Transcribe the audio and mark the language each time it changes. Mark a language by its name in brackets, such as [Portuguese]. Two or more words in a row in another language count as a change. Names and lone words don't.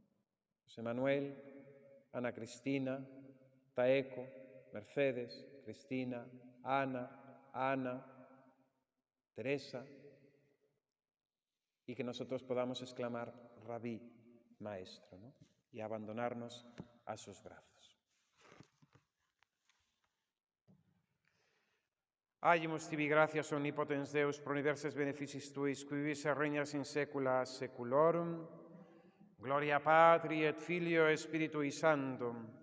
[Spanish] José Manuel, Ana Cristina, Taeco, Mercedes, Cristina, Ana, Teresa, y que nosotros podamos exclamar Rabí, Maestro, ¿no? Y abandonarnos a sus brazos. [Latin] Agimus tibi gratias omnipotens Deus pro universes beneficis tuis, qui vivis et regnas in saecula saeculorum. Gloria Patri et Filio et Spiritui Sanctum.